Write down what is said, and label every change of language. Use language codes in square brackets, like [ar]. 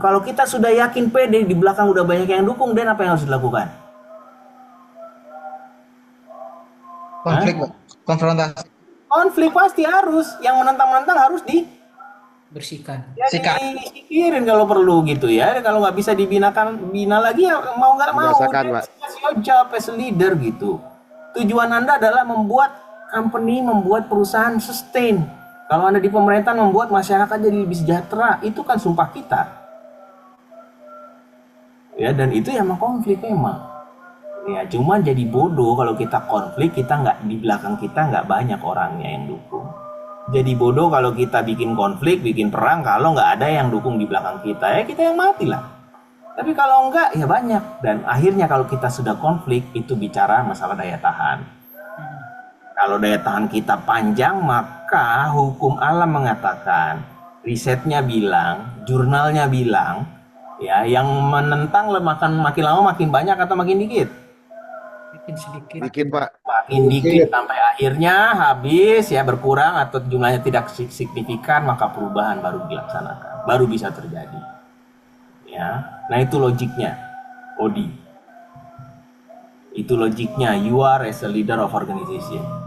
[id] Kalau kita sudah yakin pede di belakang udah banyak yang dukung, dan apa yang harus dilakukan? Konflik, Pak. Konfrontasi. Konflik pasti harus. Yang menentang-menentang harus bersihkan. ya disikirin kalau perlu gitu ya. Kalau nggak bisa bina lagi ya mau nggak mau. [en] That's your job as a leader gitu. [id] Tujuan Anda adalah membuat company, membuat perusahaan sustain. Kalau Anda di pemerintahan membuat masyarakat jadi lebih sejahtera, itu kan sumpah kita. Ya, dan itu ya emang konflik memang. Ya, cuma jadi bodoh kalau kita konflik, kita nggak, di belakang kita nggak banyak orangnya yang dukung. Jadi bodoh kalau kita bikin konflik, bikin perang, kalau nggak ada yang dukung di belakang kita, ya kita yang mati lah. Tapi kalau enggak, ya banyak. Dan akhirnya kalau kita sudah konflik, itu bicara masalah daya tahan. Kalau daya tahan kita panjang, maka hukum alam mengatakan, risetnya bilang, jurnalnya bilang, ya yang menentang makin lama makin banyak atau makin dikit? Makin sedikit. Dikit Pak. Makin dikit sampai akhirnya habis ya, berkurang atau jumlahnya tidak signifikan, maka perubahan baru dilaksanakan, baru bisa terjadi. Ya, nah itu logiknya, Odi. Itu logiknya, [en] you are as a leader of organization.